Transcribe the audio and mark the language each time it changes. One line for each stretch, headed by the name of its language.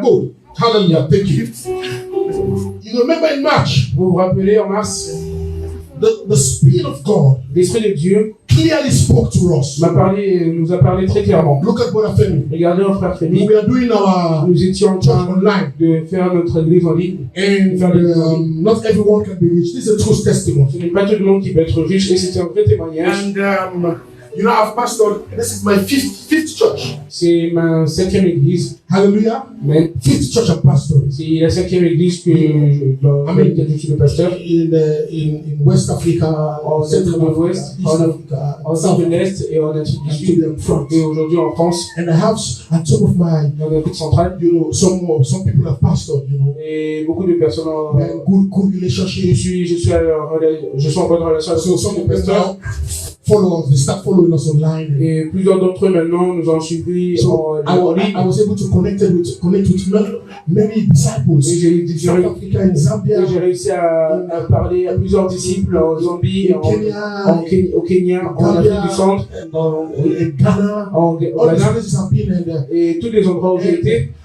English: Good. Hallelujah. Thank you. You remember in March,
French: Vous vous rappelez, en mars,
English: the Spirit of God
French: l'Esprit de Dieu
English: clearly spoke to us.
French: nous a parlé très clairement.
English: Look at Brother Femi.
French: Regardez au frère Fémi,
English: We are doing our
French: nous étions en
English: church
French: train
English: online,
French: de faire notre église en ligne.
English: and not everyone can be reached. This is a true testimony.
French: Ce n'est pas tout le monde qui peut être riche et c'est un vrai témoignage.
English: And you know, I've pastored. This is my fifth church.
French: C'est ma 5e église.
English: Hallelujah.
French: Mais
English: Fifth church I'm pastoring
French: c'est la 5e église dans laquelle je suis le pasteur.
English: in West Africa,
French: En
English: Central Africa,
French: Ouest,
English: East Africa,
French: en
English: South
French: Afrique de l'Est et en Afrique du
English: and
French: Sud.
English: to the front.
French: Et aujourd'hui en France,
English: And I have, and some of my,
French: dans l'Afrique centrale.
English: some people have pastored,
French: Et beaucoup de personnes
English: we have good relationship.
French: je suis en bonne relation avec
English: So some
French: les
English: of them
French: pasteurs.
English: now follow us. They start following us online.
French: Et plusieurs d'entre eux maintenant nous ont suivis
English: So
French: en ligne.
English: I was able to connect with many disciples.
French: Et j'ai
English: South Africa, in Zambia,
French: réussi à parler à plusieurs disciples en Zambie,
English: in Kenya,
French: au Kenya, en Afrique du Centre,
English: in Ghana.
French: en
English: All these
French: Ghana
English: places I've been, and
French: et tous les endroits où j'ai été.